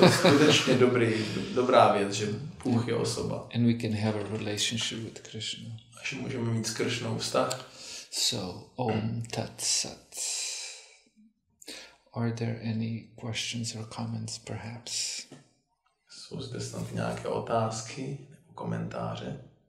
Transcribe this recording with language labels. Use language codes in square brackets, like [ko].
[cs] Skutečně dobrá věc, že Bůh je osoba. [en] And we can have a relationship with Krishna. [cs] A že můžeme mít s Krishnou vztah. [en] So, Om Tat Sat. Are there any questions or comments, perhaps? [cs] Jsou zde snad nějaké otázky nebo komentáře?